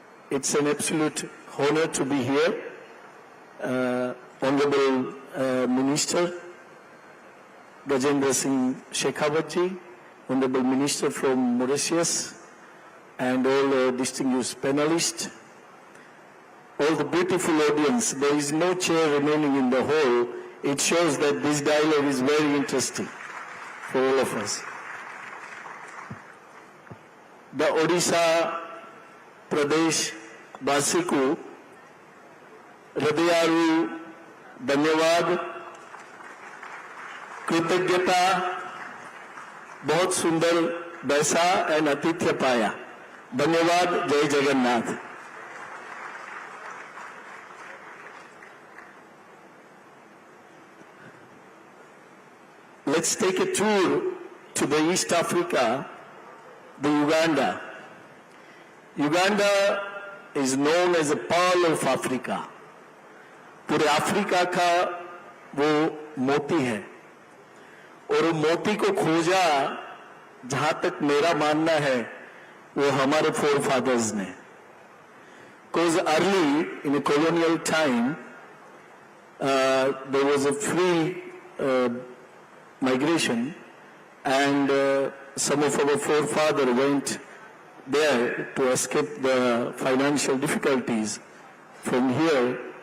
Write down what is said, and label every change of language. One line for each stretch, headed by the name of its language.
English: It's an absolute honor to be here. Honorable Minister Gajendra Singh Shekhawat ji, Honorable Minister from Mauritius, and all distinguished panelists, all the beautiful audience. There is no chair remaining in the hall. It shows that this dialogue is very interesting for all of us.
Hindi: The
Odia: Odisha Pradesh Basiku Hridayaru
Hindi: धन्यवाद, कृतज्ञता, बहुत सुंदर बैसा and आतिथ्य पाया. धन्यवाद. जय Jagannath.
English: Let's take a tour to the East Africa, the Uganda. Uganda is known as a pearl of Africa.
Hindi: पूरे Africa का वो मोती है, और वो मोती को खोजा, जहां तक मेरा मानना है, वो हमारे forefathers ने.
English: Because early in a colonial time, there was a free migration, and some of our forefathers went there to escape the financial difficulties from here.